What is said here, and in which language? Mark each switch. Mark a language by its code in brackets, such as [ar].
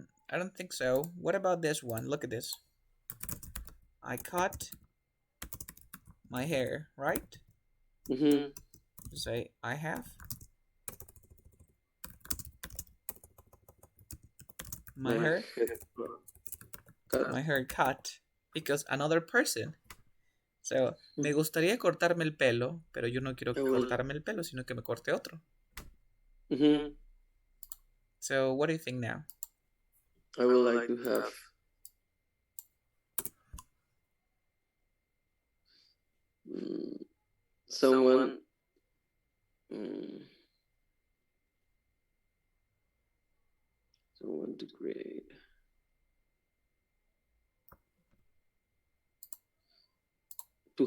[en] I don't think so. What about this one? Look at this. I cut my hair, right? Mm-hmm. Say I have my My hair, head cut. my hair cut because another person. [es] So, me gustaría cortarme el pelo, pero yo no quiero [en] I will. [es] cortarme el pelo, sino que me corte otro. Mm-hmm. [en] So, what do you think now? I would like to have someone mm, someone to create to